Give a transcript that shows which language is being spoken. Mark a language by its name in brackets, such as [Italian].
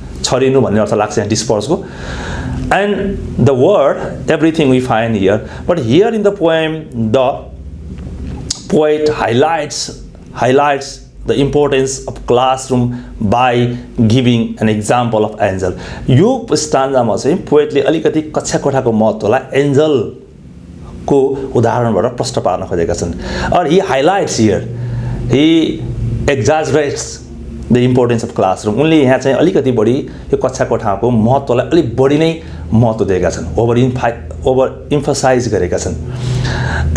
[Nepali] Chharinu भन्ने अर्थ लाग्छ यहाँ disperse को. [English] And the word, everything we find here. But here in the poem, the poet highlights the importance of classroom by giving an example of angel. [Nepali] यो स्टान्जामा चाहिँ पोएटले अलिकति कक्षा कोठाको महत्त्वलाई एन्जल को उदाहरणबाट प्रश्न पार्न खोजेका छन्. [English] Or he highlights here, he exaggerates the importance of classroom. [Nepali] उनले यहाँ चाहिँ अलिकति बढी यो कक्षा कोठाको महत्त्वलाई अलिक बढी नै महत्त्व दिएका छन्, over emphasize गरेका छन्.